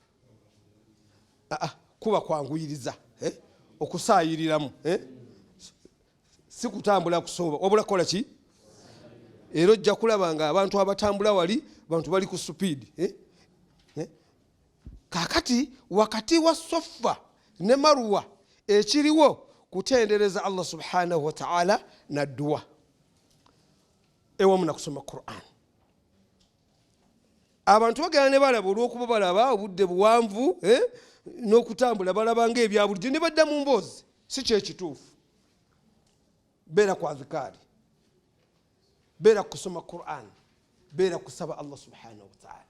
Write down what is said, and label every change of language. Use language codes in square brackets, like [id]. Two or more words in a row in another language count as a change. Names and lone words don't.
[lg] kuba kwanguyiriza okusaayiriramu si kutambula kusooba wabula kola ki era ojja kulaba nga abantu abatambula wali bantu bali ku supiidi kakati wakati wa Safa ne Marwa ekiriwo kutendereza Allah [ar] سبحانه وتعالى [lg] na dua ewamu na kusoma Qur'an. Abantu bagenda ne balaba olw'okuba balaba obudde buwanvu n'okutambula balaba ng'ebya bulijjo ne badda mu mboozi si kyekituufu. Beera ku azikaari, beera kusoma Qur'an, beera kusaba Allah [ar] سبحانه وتعالى.